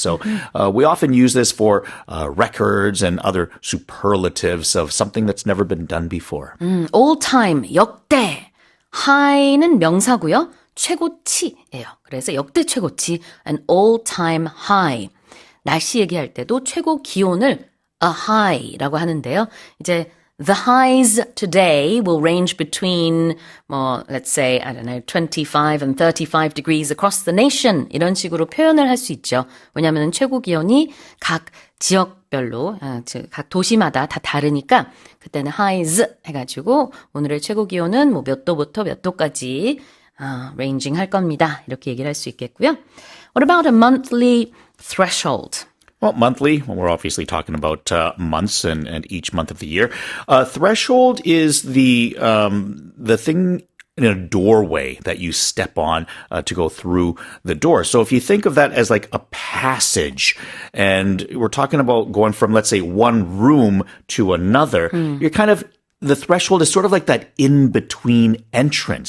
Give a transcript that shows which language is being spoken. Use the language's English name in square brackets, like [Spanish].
[English] So we often use this for records and other superlatives of something that's never been done before. All time, [Korean] 역대. high는 명사고요. 최고치예요. 그래서 역대 최고치, [English] an all time high. [Korean] 날씨 얘기할 때도 최고 기온을 a high라고 하는데요. [English] 이제 the highs today will range between, let's say, 25 and 35 degrees across the nation. [Korean] 이런 식으로 표현을 할 수 있죠. 왜냐하면 최고 기온이 각 지역별로, 각 도시마다 다 다르니까 그때는 highs 해가지고 오늘의 최고 기온은 뭐 몇 도부터 몇 도까지 ranging 할 겁니다. 이렇게 얘기를 할 수 있겠고요. [English] What about a monthly threshold? Well, monthly, we're obviously talking about months and each month of the year. Threshold is the thing in a doorway that you step on to go through the door. So if you think of that as like a passage, and we're talking about going from, let's say, one room to another, you're kind of the threshold is sort of like that in-between entrance.